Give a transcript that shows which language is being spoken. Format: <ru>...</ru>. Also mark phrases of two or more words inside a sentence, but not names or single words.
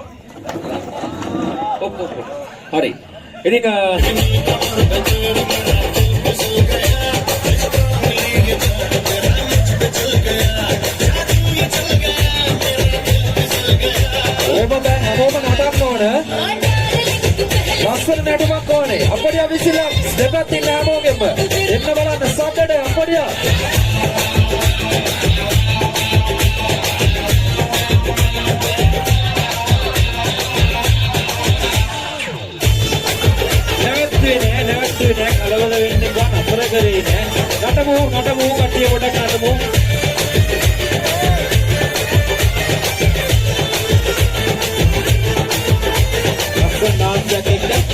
<hi>हरी इधर चिकनी कमर पे तेरे मेरा दिल फिसल गया स्ट्रांगली ये जान तेरा मुझ पे चल गया जादू ये चल गया मेरा दिल फिसल गया</hi> <si>ඔබ නටන්න ඕන ලස්සන නටුමක් ඕනේ අපරිය විසිලා දෙපැත්ත ඉන්න හැමෝගෙම එන්න බලන්න සද්දට අපරිය නැවතුනේ කලබල වෙන්න එපා නතර කරේ නෑ නටමු කට්ටිය පොඩක් නටමු නාට්‍යයක්</si>